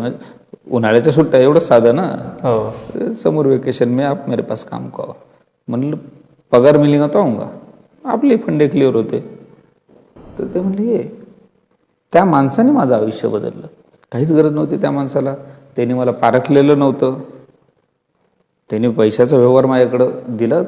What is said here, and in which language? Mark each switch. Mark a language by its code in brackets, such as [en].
[mr] म्हणजे उन्हाळ्याच्या सुट्ट्या एवढंच साधं ना. [hi] समर वेकेशन में आप मेरे पास काम करो. [mr] म्हणलं पगार [hi] मिलेगा तो आऊंगा. [mr] आपले फंडे क्लिअर होते. तर ते म्हणले ये. त्या माणसाने माझं आयुष्य बदललं. काहीच गरज नव्हती त्या माणसाला. त्यांनी मला पारखलेलं नव्हतं. त्यांनी पैशाचा व्यवहार माझ्याकडं दिला.